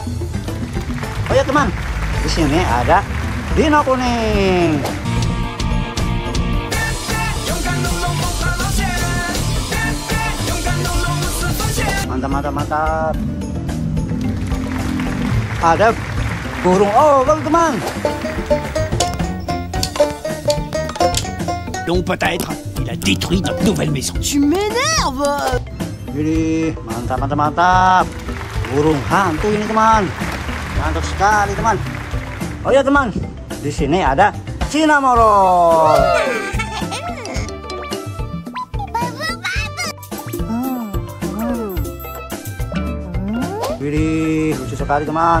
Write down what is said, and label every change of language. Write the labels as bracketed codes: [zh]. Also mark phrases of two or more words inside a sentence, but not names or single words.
[id] Oh ya teman, di sini ada dino kuning. Mantap. Ada burung oval, teman. [fr] Donc peut-être il a détruit notre nouvelle maison. Tu m'énerves. [id] Jadi mantap. Burung hantu ini, teman. Mantap sekali, teman. Oh ya teman, di sini ada Cinnamoroll. Widih, lucu sekali, teman.